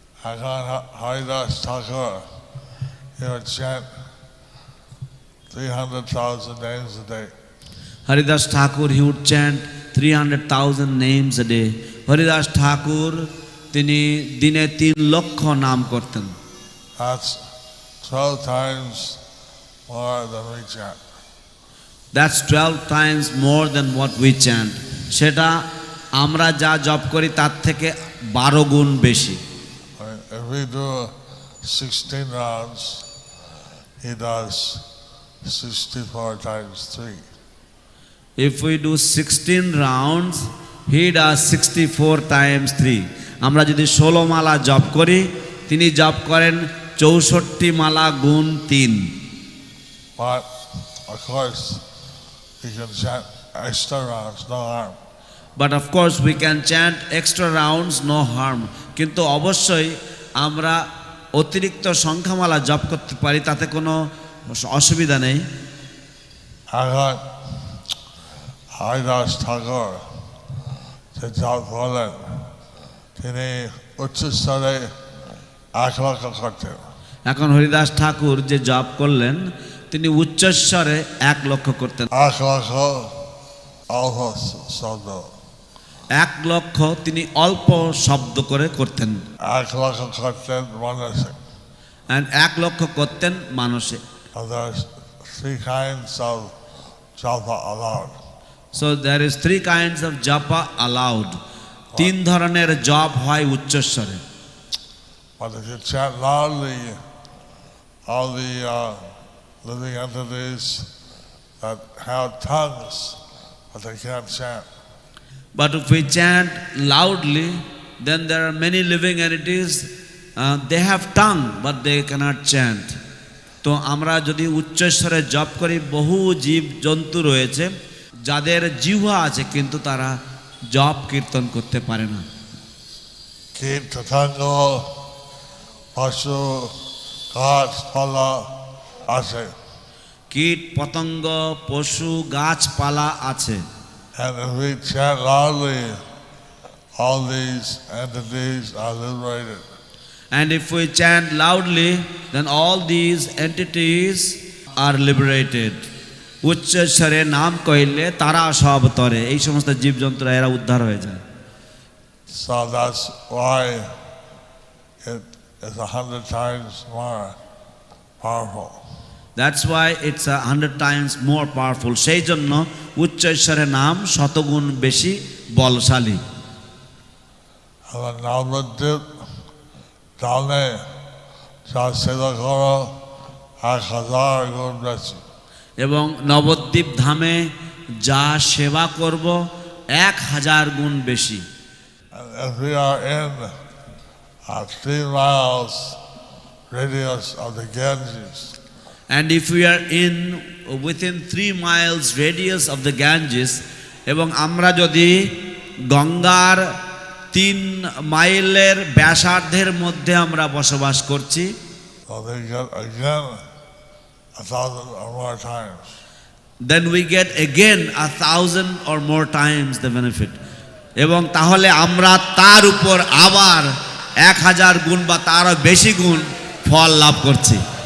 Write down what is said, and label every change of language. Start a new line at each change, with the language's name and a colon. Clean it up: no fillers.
English: এখন Haridas Thakur he would chant 300,000 names a day. Haridas Thakur, he would chant 300,000 names a day.
Bangla: Haridas Thakur তিনি দিনে 3 লক্ষ নাম করতেন।
English: That's 12 times more than we chant. That's 12 times more than what we chant.
Bangla: সেটা আমরা যা জপ করি তার থেকে 12 গুণ বেশি।
English: If we do 16 rounds, he does 64 times 3. If we do 16 rounds, he does 64 times 3.
Bangla: আমরা যদি 16 মালা জপ করি, তিনি জপ করেন 64 মালা গুণ 3।
English: But of course, we can chant extra rounds, no harm. But of course we can chant extra rounds, no harm.
Bangla: কিন্তু অবশ্যই আমরা অতিরিক্ত সংখ্যামালা জপ করতে পারি, তাতে কোনো অসুবিধা নেই। এখন হরিদাস ঠাকুর যে জপ করলেন, তিনি উচ্চস্তরে 1 লক্ষ করতেন। এখন হরিদাস ঠাকুর যে জপ করলেন, তিনি উচ্চস্বরে 1 লক্ষ করতেন। 1 লক্ষ অল্প শব্দ, 1 লক্ষ তিনি অল্প শব্দ করে করতেন। 1 লক্ষ করতেন মানসিক। And 1 লক্ষ করতেন মানসিক।
English: There's 3 kinds of japa allowed. So there is 3 kinds of japa allowed.
Bangla: 3 ধরনের জপ হয় উচ্চস্বরে।
English: But if you chant loudly, all the living entities that have tongues, but they can't chant. But if we chant loudly, then there are many living entities, they have tongue but they cannot chant.
Bangla: তো আমরা যদি উচ্চস্বরে জপ করি, বহু জীব জন্তু রয়েছে যাদের জিহ্বা আছে কিন্তু তারা জপ কীর্তন করতে পারে না। কীট পতঙ্গ পশু গাছপালা আছে। কীট পতঙ্গ পশু গাছপালা আছে।
English: And if we chant loudly, all these entities are liberated. And if we chant loudly, then all these entities are liberated.
Bangla: উচ্চস্বরে নাম কইলে তারা সব তরে, এই সমস্ত জীবজন্তুরা এরা উদ্ধার হয়ে যায়।
English: So that's why it is 100 times more powerful. That's why it's 100 times more powerful.
Bangla: সেই জন্য উচ্চস্বরের নাম শতগুণ বেশি বলশালী। আর নবদ্বীপ ধামে যা সেবা করো 1000 গুণ বেশি। এবং নবদ্বীপ ধামে যা সেবা করব 1000 গুণ বেশি।
English: And if we are in a 3 miles radius of the Ganges, And if we are within 3 miles radius of the Ganges,
Bangla: এবং আমরা যদি গঙ্গার 3 মাইলের ব্যাসার্ধের মধ্যে আমরা বসবাস করছি,
English: so they get again 1,000 or more times. then we get again 1,000 or more times the benefit.
Bangla: এবং তাহলে আমরা তার উপর আবার 1000 গুণ বা তারও বেশি গুণ ফল লাভ করছি।